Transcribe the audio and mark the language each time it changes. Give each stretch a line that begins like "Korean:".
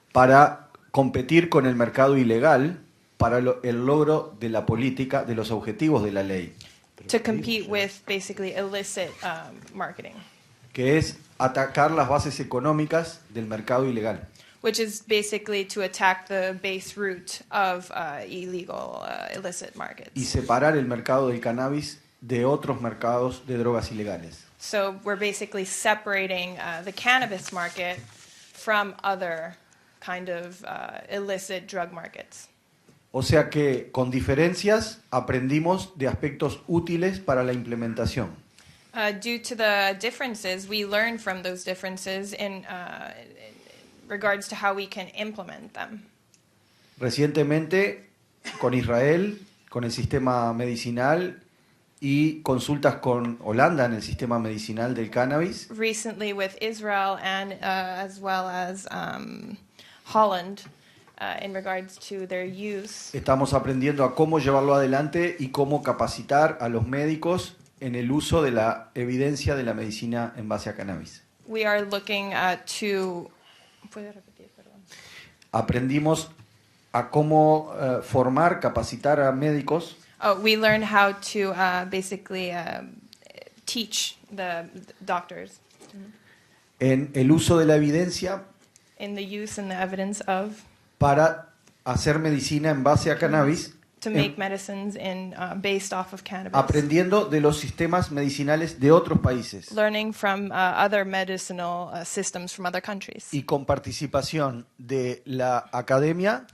Spanish: para competir con el mercado ilegal para el logro de la política, de los objetivos de la ley,
English: To compete with basically illicit marketing,
Spanish: que es atacar las bases económicas del mercado ilegal.
English: which is basically to attack the base root of illicit markets.
Spanish: Y separar el mercado del cannabis de otros mercados de drogas ilegales.
English: So we're basically separating the cannabis market from other kind of illicit drug markets.
Spanish: O sea que con diferencias aprendimos de aspectos útiles para la implementación.
English: Due to the differences, we learn from those differences in regards to how we can implement them.
Spanish: Recientemente con Israel, con el sistema medicinal y consultas con Holanda en el sistema medicinal del cannabis,
English: Recently with Israel and as well as Holland in regards to their use.
Spanish: estamos aprendiendo a cómo llevarlo adelante y cómo capacitar a los médicos en el uso de la evidencia de la medicina en base a cannabis.
English: We are looking to...
Spanish: ¿Puede repetir, perdón? Aprendimos a cómo formar, capacitar a médicos
English: We learned how to basically teach the doctors
Spanish: en el uso de la evidencia
English: in the use and the evidence of
Spanish: para hacer medicina en base a cannabis,
English: to make medicines based off of cannabis.
Spanish: aprendiendo de los sistemas medicinales de otros países
English: Learning from other medicinal systems from other countries.
Spanish: y con participación de la academia